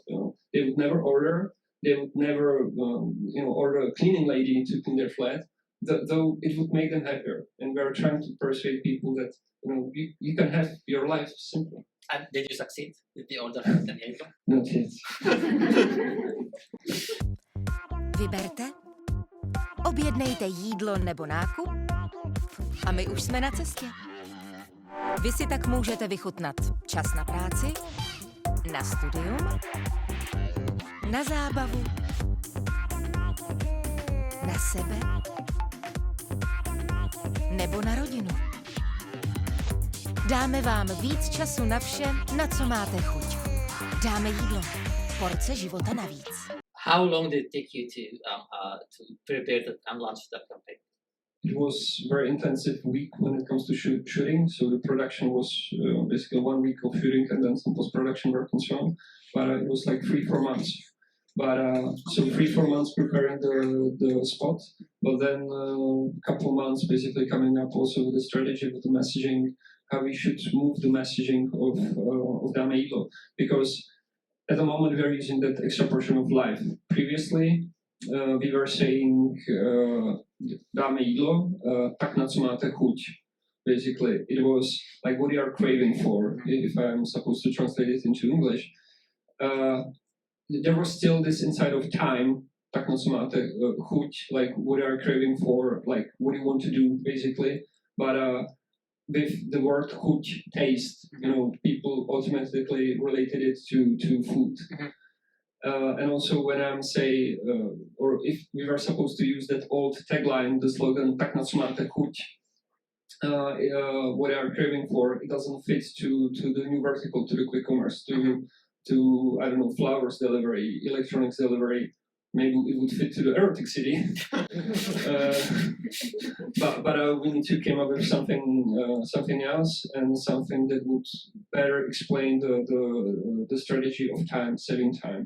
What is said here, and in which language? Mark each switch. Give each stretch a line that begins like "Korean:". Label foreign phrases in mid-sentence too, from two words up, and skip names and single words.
English: They would never order. They would never order a cleaning lady to clean their flat, though it would make them happier. And we are trying to persuade people that you can have your life simple. And did you succeed with the order from Dáme jídlo? Not yet.
Czech: Vyberte, objednejte jídlo nebo nákup a my už jsme na cestě. Vy si tak můžete vychutnat čas na práci, na studium, na zábavu, na sebe nebo na rodinu. Dáme vám víc času na vše, na co máte chuť. Dáme jídlo. Porce života navíc.
English: How long did it take you to prepare and launch that campaign? It was a very intensive week when it comes to shooting. So the production was basically 1 week of shooting and then some post-production work and so on. But it was like 3-4 months. But so 3-4 months preparing the spot, but then a couple months basically coming up also with the strategy, with the messaging, how we should move the messaging of Dáme jídlo. Because at the moment we are using that extra portion of life. Previously we were saying Dáme jídlo,
Czech: tak na co máte chuť.
English: Basically, it was like what you are craving for, if I'm supposed to translate it into English. There was still this inside of time,
Czech: tak na co máte chuť,
English: like what you are craving for, like what you want to do, basically. But with the word chuť, taste, you know, people automatically related it to food. And also when I'm or if we were supposed to use that old tagline, the slogan,
Czech: tak na co máte chuť,
English: what you are craving for, it doesn't fit to the new vertical, to the quick commerce, to I don't know, flowers delivery, electronics delivery. Maybe it would fit to the erotic city. But we need to come up with something else and something that would better explain the strategy of time, saving time.